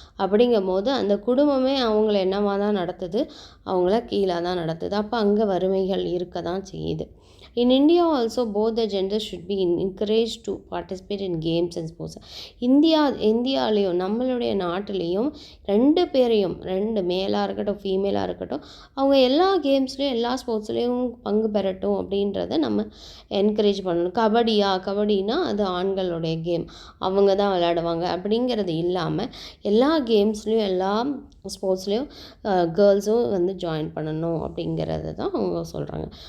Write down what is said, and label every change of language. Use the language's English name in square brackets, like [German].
[Tamil] அப்படிங்கும்போது அந்த குடும்பமே அவங்கள என்னவா தான் நடத்துது, அவங்கள கீழே தான் நடத்துது. அப்போ அங்கே வறுமைகள் இருக்க தான் செய்யுது. [English] In India also both the genders should be encouraged to participate in games and sports. [Tamil] இந்தியாலேயும் நம்மளுடைய நாட்டிலையும் 2 பேரையும், 2 மேலாக இருக்கட்டும் ஃபீமேலாக இருக்கட்டும், அவங்க எல்லா கேம்ஸ்லேயும் எல்லா ஸ்போர்ட்ஸ்லேயும் பங்கு பெறட்டும் அப்படின்றத நம்ம என்கரேஜ் பண்ணணும். கபடினா அது ஆண்களுடைய கேம், அவங்க தான் விளையாடுவாங்க அப்படிங்கிறது இல்லாமல் எல்லா கேம்ஸ்லேயும் எல்லா ஸ்போர்ட்ஸ்லேயும் கேர்ள்ஸும் வந்து ஜாயின் பண்ணணும் அப்படிங்கிறது தான் அவங்க சொல்கிறாங்க.